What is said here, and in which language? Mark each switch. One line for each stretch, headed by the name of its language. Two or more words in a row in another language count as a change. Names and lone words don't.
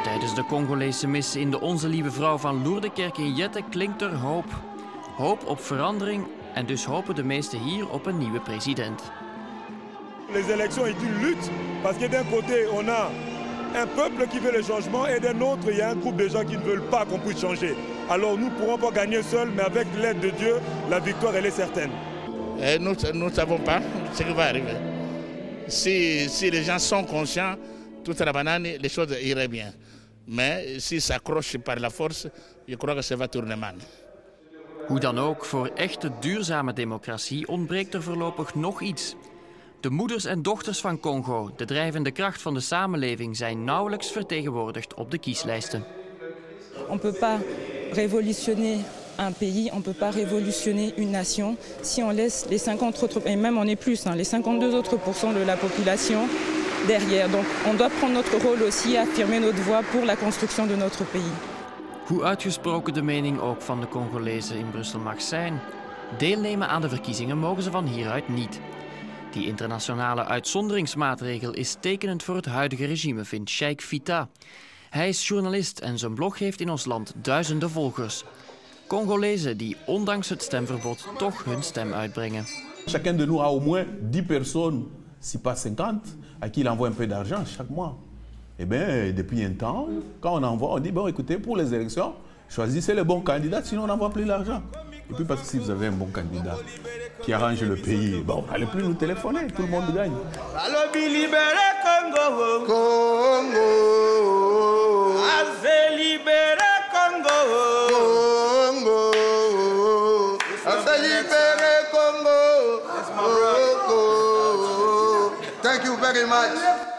Dutch: Volgens de Congolese mis in de Onze Lieve Vrouw van Lourdekerk in Jette klinkt er hoop. Hoop op verandering en dus hopen de meesten hier op een nieuwe president.
French: Les élections est une lutte parce que d'un côté on a un peuple qui veut le changement et d'un autre il y a un groupe de gens qui ne veulent pas qu'on puisse changer. Alors nous ne pourrons pas gagner seuls, mais avec l'aide de Dieu, la victoire elle est certaine. Et nous ne savons pas ce qui va arriver. Si les gens sont conscients, toute la banane, les choses iraient bien. Mais s'ils s'accrochent par la force, je crois que ça va tourner mal.
Dutch: Hoe dan ook, voor echte duurzame democratie ontbreekt er voorlopig nog iets. De moeders en dochters van Congo, de drijvende kracht van de samenleving, zijn nauwelijks vertegenwoordigd op de kieslijsten.
French: On peut pas révolutionner un pays, on ne peut pas révolutionner une nation si on laisse les 50 autres, et même on est plus, les 52 autres % de la population derrière. Donc on doit prendre notre rôle aussi, affirmer notre voix pour la construction de notre pays.
Dutch: Hoe uitgesproken de mening ook van de Congolezen in Brussel mag zijn, deelnemen aan de verkiezingen mogen ze van hieruit niet. Die internationale uitzonderingsmaatregel is tekenend voor het huidige regime, vindt Sheikh Fita. Hij is journalist en zijn blog heeft in ons land duizenden volgers. Congolezen die ondanks het stemverbod toch hun stem uitbrengen.
French: Chacun de nous a au moins 10 personnes, si pas 50, à qui il envoie un peu d'argent chaque mois. Eh bien, depuis un temps, quand on envoie, on dit, bon, écoutez, pour les élections, choisissez le bon candidat, sinon on n'envoie plus l'argent. Et puis parce que si vous avez un bon candidat qui arrange le pays, bon, n'allez plus nous téléphoner, tout le monde gagne. Alobi libéré Congo, Congo. Assez libéré Congo, Congo. Assez libéré Congo, Congo.
English: Thank you very much.